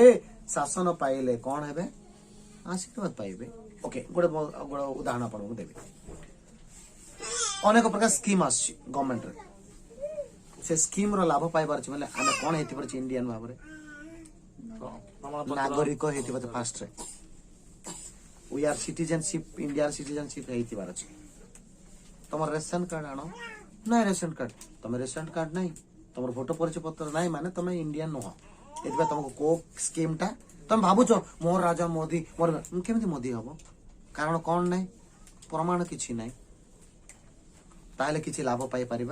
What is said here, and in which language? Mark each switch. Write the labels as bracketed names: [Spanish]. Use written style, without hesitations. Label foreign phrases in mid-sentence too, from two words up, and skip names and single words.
[Odia] ଶାସନ ପାଇଲେ କଣ ହେବେ? ଆଶୀର୍ବାଦ ପାଇବେ। ଓକେ, ଗୋଟେ ଉଦାହରଣ ଆପଣଙ୍କୁ ଦେବି। ଅନେକ ପ୍ରକାର ସ୍କିମ୍ ଆସୁଛି ଗଭର୍ଣ୍ଣମେଣ୍ଟରେ। ସେ ସ୍କିମ୍ ର ଲାଭ ପାଇବାର ଅଛି ବୋଲେ ଆମେ କଣ ହେଇଥିପାରୁଛି? ଇଣ୍ଡିଆନ ଭାବରେ ନାଗରିକ ହେଇଥିବା ଫାଷ୍ଟରେ [English] we are citizenship, India citizenship [Odia] ହେଇଥିବାର ଅଛି। ତମର ରେସନ କାର୍ଡ ଆଣ, ନାଇଁ ରେସନ କାର୍ଡ, ତମେ ରେସନ କାର୍ଡ ନାହିଁ, ତମର ଭୋଟ ପରିଚୟ ପତ୍ର ନାହିଁ ମାନେ ତମେ ଇଣ୍ଡିଆନ ନୁହଁ। ଏଥିପାଇଁ ତମକୁ କୋ ସ୍କିମ୍ ଟା ତମେ ଭାବୁଛ ମୋର ରାଜା ମୋଦି, ମୋର କେମିତି ମୋଦି ହବ? କାରଣ କଣ ନାହିଁ? ପ୍ରମାଣ କିଛି ନାହିଁ। ତାହେଲେ କିଛି ଲାଭ ପାଇପାରିବା?